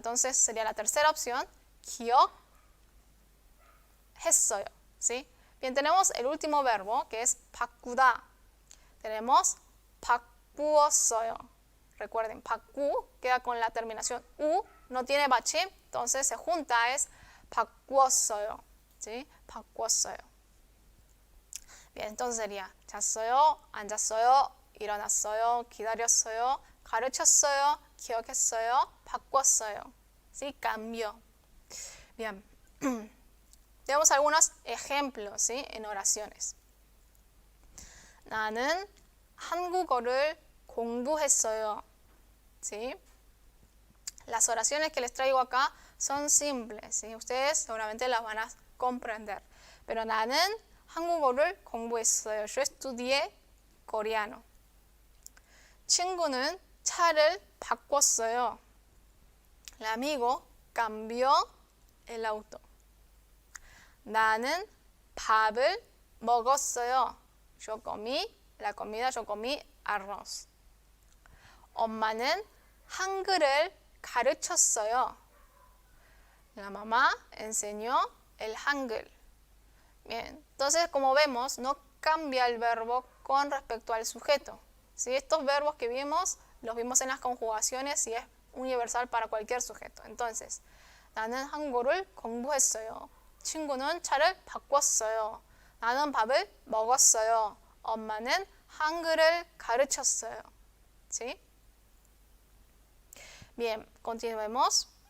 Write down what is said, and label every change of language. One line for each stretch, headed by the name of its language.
Spanish: Entonces sería la tercera opción,
Korean: 기억했어요.
Spanish: ¿Sí? Bien, tenemos el último verbo, que es 바꾸다. Tenemos 바꾸었어요. Recuerden, 바꾸 queda con la terminación u, no tiene bachim, entonces se junta, es 바꾸었어요. ¿Sí?
Korean: 바꾸었어요.
Spanish: Bien, entonces sería
Korean: 잤어요, 앉았어요, 일어났어요, 기다렸어요, 가르쳤어요, 기억했어요, 바꿨어요.
Spanish: ¿Sí? Cambió. Bien. Tenemos algunos ejemplos, ¿sí?, en oraciones.
Korean: 나는 한국어를 공부했어요.
Spanish: ¿Sí? Las oraciones que les traigo acá son simples, ¿sí? Ustedes seguramente las van a comprender. Pero
Korean: 나는 한국어를 공부했어요.
Spanish: Yo estudié coreano.
Korean: 친구는 차를 바꿨어요.
Spanish: El amigo cambió el auto.
Korean: 나는 밥을 먹었어요.
Spanish: Yo comí la comida, yo comí arroz.
Korean: 엄마는 한글을 가르쳤어요.
Spanish: La mamá enseñó el hangul. Bien, entonces como vemos, no cambia el verbo con respecto al sujeto. ¿Sí? Estos verbos que vimos, los vimos en las conjugaciones y es universal para cualquier sujeto. Entonces,
Korean: 나는 한국어를 공부했어요. 친구는 차를 바꿨어요. 나는 밥을 먹었어요. 엄마는 한글을 가르쳤어요.
Spanish: ¿Sí? Bien, continuemos.